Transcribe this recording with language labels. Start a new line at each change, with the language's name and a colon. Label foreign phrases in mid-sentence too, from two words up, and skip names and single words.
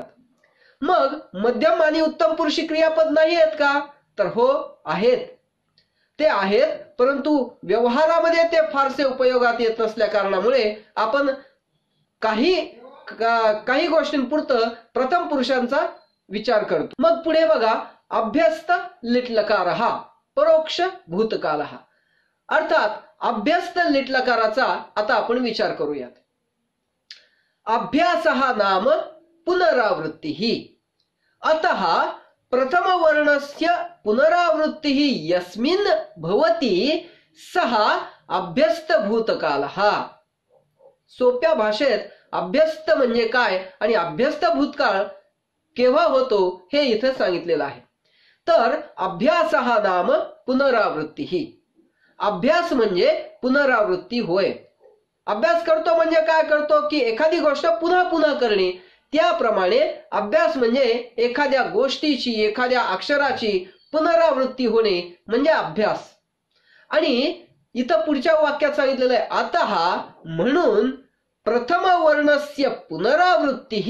Marathi: मग मध्यम आणि उत्तम पुरुषी क्रियापद नाही आहेत का? तर हो आहेत, ते आहेत, परंतु व्यवहारामध्ये ते फारसे उपयोगात येत नसल्या कारणामुळे आपण काही गोष्टींपुरतं प्रथम पुरुषांचा विचार करतो. मग पुढे बघा,
Sanskrit: अभ्यस्त लिट लकारः परोक्ष भूतकालः.
Marathi: अर्थात अभ्यस्त लिट लकाराचा आता आपण विचार करूयात.
Sanskrit: अभ्यासः नाम पुनरावृत्तिः. अतः प्रथम वर्णस्य पुनरावृत्तिः यस्मिन् भवति सः अभ्यस्त भूतकालः.
Marathi: सोप्या भाषेत अभ्यस्त म्हणजे काय आणि अभ्यस्त भूतकाळ केव्हा होतो हे इथे सांगितलेलं आहे.
Sanskrit: तर अभ्यासः नाम पुनरावृत्तिः.
Marathi: अभ्यास म्हणजे पुनरावृत्ती होय. अभ्यास करतो म्हणजे काय करतो की एखादी गोष्ट पुन्हा पुन्हा करणे. त्याप्रमाणे अभ्यास म्हणजे एखाद्या गोष्टीची, एखाद्या अक्षराची पुनरावृत्ती होणे म्हणजे अभ्यास. आणि इथं पुढच्या वाक्यात सांगितलेलं आहे, अतः म्हणून
Sanskrit: प्रथम वर्णस्य पुनरावृत्तिः.